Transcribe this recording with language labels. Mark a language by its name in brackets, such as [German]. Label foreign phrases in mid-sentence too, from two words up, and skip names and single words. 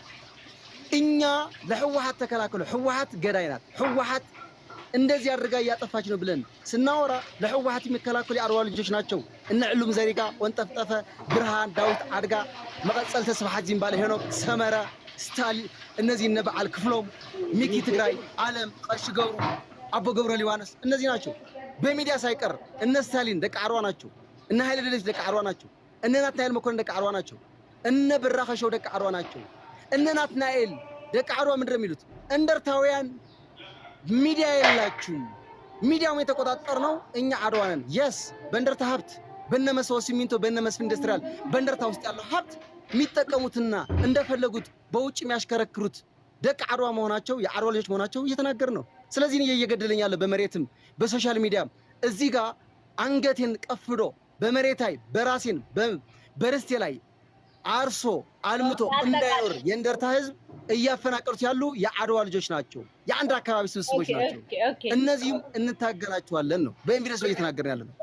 [Amharic] እኛ ለህወሓት ተከላከሉ፣ ህወሓት ገዳይ ናት፣ ህወሓት እንደዚህ አድርጋ እያጠፋች ነው ብለን ስናወራ ለህወሓት የሚከላከሉ የዓድዋ ልጆች ናቸው። እነ ዕሉም ዘሪጋ፣ ወንጠፍጠፈ፣ ብርሃን፣ ዳዊት አድጋ፣ መቀጸል ተስፋሓት ዚምባለ፣ ሄኖክ ሰመረ፣ ስታሊን፣ እነዚህ እነ [Tigrinya] በዓል ክፍሎም፣ [Amharic] ሚኪ ትግራይ፣ ዓለም ቀሽ ገብሩ፣ አቦ ገብረ ሊባኖስ እነዚህ ናቸው። በሚዲያ ሳይቀር እነ ስታሊን [Tigrinya] ደቂ ዓድዋ [Amharic] ናቸው። እነ ኃይለ ደለች [Tigrinya] ደቂ ዓድዋ [Amharic] ናቸው። እነ ናትናኤል መኮንን [Tigrinya] ደቂ ዓድዋ [Amharic] ናቸው። እነ ብራኸሸው [Tigrinya] ደቂ ዓድዋ [Amharic] ናቸው። እነ ናትናኤል [Tigrinya] ደቂ ዓድዋ [Amharic] ምንድን ነው የሚሉት? እንደርታውያን ሚዲያ የላችሁም። ሚዲያው የተቆጣጠርነው እኛ ዓድዋ ነን። የስ በእንደርታ ሀብት በነመሰቦ ሲሚንቶ በነመስፍን ኢንዱስትሪያል በእንደርታ ውስጥ ያለው ሀብት የሚጠቀሙትና እንደፈለጉት በውጭ የሚያሽከረክሩት [Tigrinya] ደቂ ዓድዋ [Amharic] መሆናቸው የዓድዋ ልጆች መሆናቸው እየተናገር ነው። ስለዚህ እኔ እየገደለኝ ያለ በመሬትም በሶሻል ሚዲያም እዚህ ጋር አንገቴን ቀፍዶ በመሬታይ በራሴን በርስቴ ላይ አርሶ አልምቶ እንዳይኖር የእንደርታ ህዝብ እያፈናቀሉት ያሉ የዓድዋ ልጆች ናቸው። የአንድ አካባቢ ስብስቦች ናቸው። እነዚህም እንታገላቸዋለን ነው በኢንቪደስ እየተናገርን ያለ ነው።